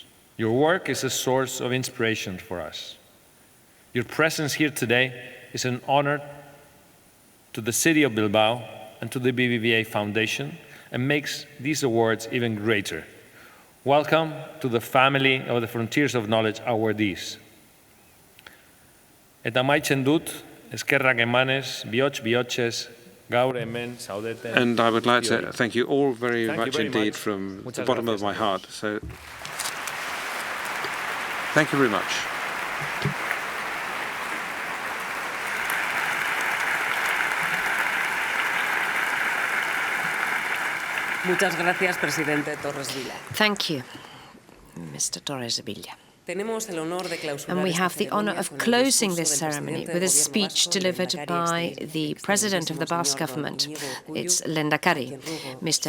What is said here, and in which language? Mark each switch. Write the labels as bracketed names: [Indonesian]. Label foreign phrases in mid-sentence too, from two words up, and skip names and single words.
[English] Your work is a source of inspiration for us. Your presence here today is an honor to the city of Bilbao and to the BBVA Foundation, and makes these awards even greater. Welcome to the family of the Frontiers of Knowledge awardees. [Basque] Eta amaitzen dut, eskerrak emanez, bihotz-bihotzez, gaur hemen zaudeten. [English] And I would like to thank you all very much indeed from the bottom of my heart. So, thank you very much. [Spanish] Muchas gracias, presidente Torres Vila. [English] Thank you, Mr. Torres Vila. And we have the honor of closing this ceremony with a speech delivered by the President of the Basque Government. It's Lehendakari, Mr.